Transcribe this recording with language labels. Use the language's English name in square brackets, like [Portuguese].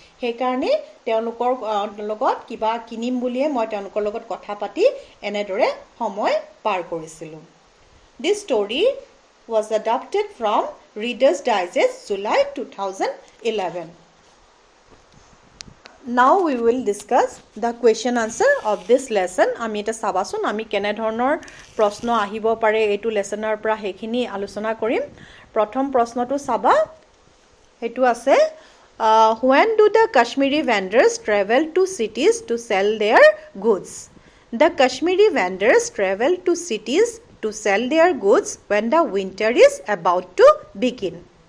[Assamese] সেইকাৰণে তেওঁলোকৰ লগত কিবা কিনিম বুলিয়ে মই তেওঁলোকৰ লগত কথা পাতি এনেদৰে সময় পাৰ কৰিছিলোঁ। [English] This story was adapted from Reader's Digest, July 2011. Now we will discuss the question answer of this lesson. [Assamese] আমি এটা চাবাচোন আমি কেনে ধৰণৰ প্ৰশ্ন আহিব পাৰে এইটো লেসনৰ পৰা হেখিনি আলোচনা কৰিম। প্ৰথম প্ৰশ্নটো চাবা হেতু আছে [English] when do the Kashmiri vendors travel to cities to sell their goods? The Kashmiri vendors travel to cities to sell their goods when the winter is about to begin.